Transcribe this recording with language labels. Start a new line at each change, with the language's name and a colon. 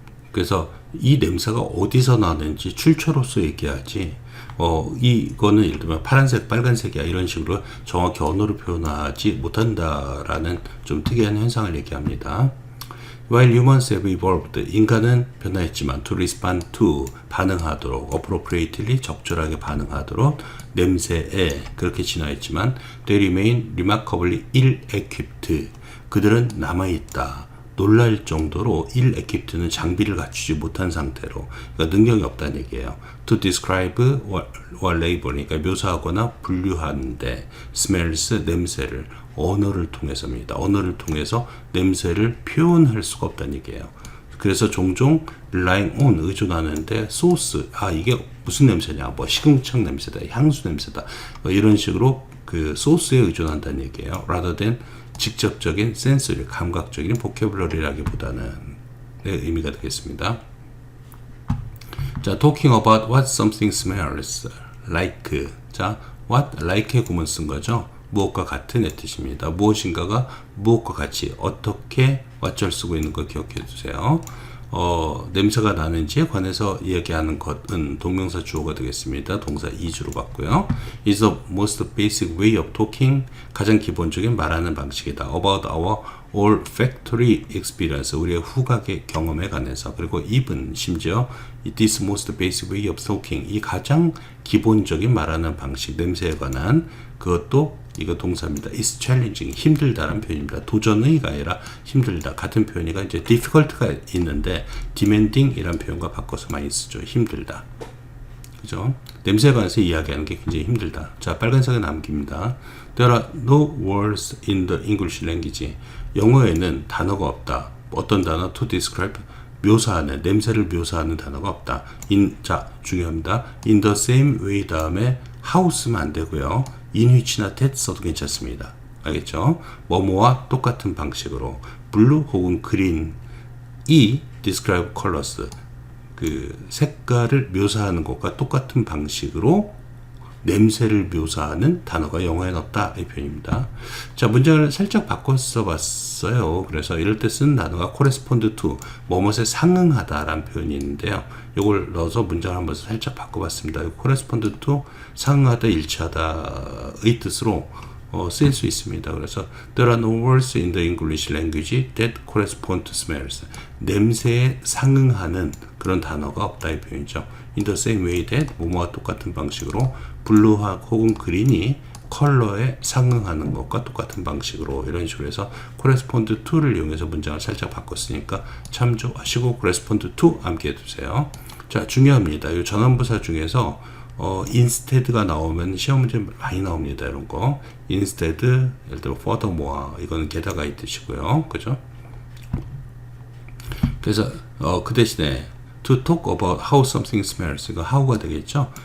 Korean: 그래서 이 냄새가 어디서 나는지 출처로서 얘기하지, 이거는 예를 들면 파란색, 빨간색이야 이런 식으로 정확히 언어로 표현하지 못한다라는 좀 특이한 현상을 얘기합니다.
English: While humans have evolved,
Korean: 인간은 변화했지만 to respond to, 반응하도록, appropriately, 적절하게 반응하도록 냄새에 그렇게 진화했지만
English: they remain remarkably ill-equipped,
Korean: 그들은 남아있다. 놀랄 정도로 ill-equipped는 장비를 갖추지 못한 상태로, 그러니까 능력이 없다는 얘기예요.
English: To describe or label,
Korean: 그러니까 묘사하거나 분류하는데 smells, 냄새를 언어를 통해서입니다. 언어를 통해서 냄새를 표현할 수가 없다는 얘기예요. 그래서 종종 relying on, 의존하는데 source, 이게 무슨 냄새냐, 뭐 시궁창 냄새다, 향수 냄새다, 이런 식으로 그 source에 의존한다는 얘기예요. rather than 직접적인 센서리, 감각적인 보캐블러리라기보다는 의미가 되겠습니다.
English: 자, talking about what something smells like.
Korean: 자, what like의 구문 쓴 거죠. 무엇과 같은 뜻입니다. 무엇인가가 무엇과 같이, 어떻게 what절 쓰고 있는 거 기억해 두세요. 냄새가 나는지에 관해서 이야기하는 것은 동명사 주어가 되겠습니다. 동사 2주로 봤고요.
English: is the most basic way of talking,
Korean: 가장 기본적인 말하는 방식이다.
English: about our olfactory experience,
Korean: 우리의 후각의 경험에 관해서. 그리고 even, 심지어
English: this most basic way of talking,
Korean: 이 가장 기본적인 말하는 방식, 냄새에 관한, 그것도 이거 동사입니다.
English: is challenging,
Korean: 힘들다라는 표현입니다. 도전의가 아니라 힘들다. 같은 표현이가 이제 difficult가 있는데 demanding 이란 표현과 바꿔서 많이 쓰죠. 힘들다. 그죠? 냄새에 관해서 이야기하는 게 굉장히 힘들다. 자, 빨간색은 남깁니다.
English: There are no words in the English language.
Korean: 영어에는 단어가 없다. 어떤 단어? To describe, 묘사하는, 냄새를 묘사하는 단어가 없다. 자, 중요합니다. In the same way 다음에 how 쓰면 안 되고요. in which나 that 써도 괜찮습니다. 알겠죠? 뭐뭐와 똑같은 방식으로, 블루 혹은 그린, 이 describe colors, 그 색깔을 묘사하는 것과 똑같은 방식으로 냄새를 묘사하는 단어가 영어에는 없다 이 표현입니다. 자, 문장을 살짝 바꿔 써봤어요. 그래서 이럴 때 쓰는 단어가 correspond to, 뭐뭇에 상응하다 라는 표현이 있는데요. 이걸 넣어서 문장을 한번 살짝 바꿔봤습니다. correspond to, 상응하다, 일치하다의 뜻으로 쓰일 수 있습니다.
English: 그래서 there are no words in the English language that correspond to smells.
Korean: 냄새에 상응하는 그런 단어가 없다 이 표현이죠.
English: In the same way that,
Korean: 뭐뭐와 똑같은 방식으로 블루와 혹은 그린이 컬러에 상응하는 것과 똑같은 방식으로 이런 식으로 해서 correspond to를 이용해서 문장을 살짝 바꿨으니까 참조하시고 correspond to 암기해 두세요. 자, 중요합니다. 이 전환부사 중에서 instead가 나오면 시험 문제 많이 나옵니다. 이런 거. instead, 예를 들어 furthermore, 이거는 게다가 이 뜻이고요. 그죠? 그래서 그 대신에
English: to talk about how something smells,
Korean: 이거 how가 되겠죠?